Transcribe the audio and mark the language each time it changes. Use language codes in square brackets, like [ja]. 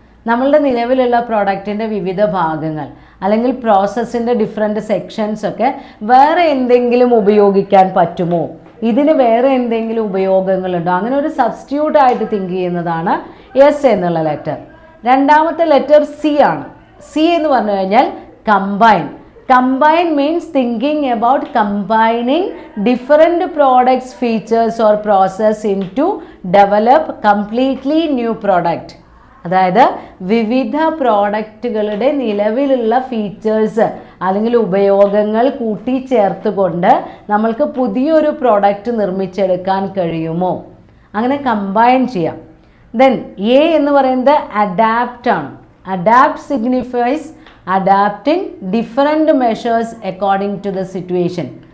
[ml] നമ്മളുടെ നിലവിലുള്ള പ്രോഡക്റ്റിൻ്റെ വിവിധ ഭാഗങ്ങൾ അല്ലെങ്കിൽ പ്രോസസ്സിൻ്റെ ഡിഫറെൻറ്റ് സെക്ഷൻസ് ഒക്കെ വേറെ എന്തെങ്കിലും ഉപയോഗിക്കാൻ പറ്റുമോ, ഇതിന് വേറെ എന്തെങ്കിലും ഉപയോഗങ്ങളുണ്ടോ, അങ്ങനെ ഒരു സബ്സ്റ്റിറ്റ്യൂട്ടായിട്ട് തിങ്ക് ചെയ്യുന്നതാണ് എസ് എന്നുള്ള ലെറ്റർ. രണ്ടാമത്തെ ലെറ്റർ സി ആണ്. സി എന്ന് പറഞ്ഞു കഴിഞ്ഞാൽ combine. [en] Combine means thinking about combining different products, features or process into develop completely new product. [ml] അതായത് വിവിധ പ്രോഡക്റ്റുകളുടെ നിലവിലുള്ള ഫീച്ചേഴ്സ് അല്ലെങ്കിൽ ഉപയോഗങ്ങൾ കൂട്ടിച്ചേർത്തുകൊണ്ട് നമ്മൾക്ക് പുതിയൊരു പ്രോഡക്റ്റ് നിർമ്മിച്ചെടുക്കാൻ കഴിയുമോ, അങ്ങനെ കമ്പൈൻ ചെയ്യാം. [en] then A [ml] എന്ന് പറയുന്നത് [en] adapt [ml] ആണ്. [en] Adapt signifies adapting different measures according to the situation.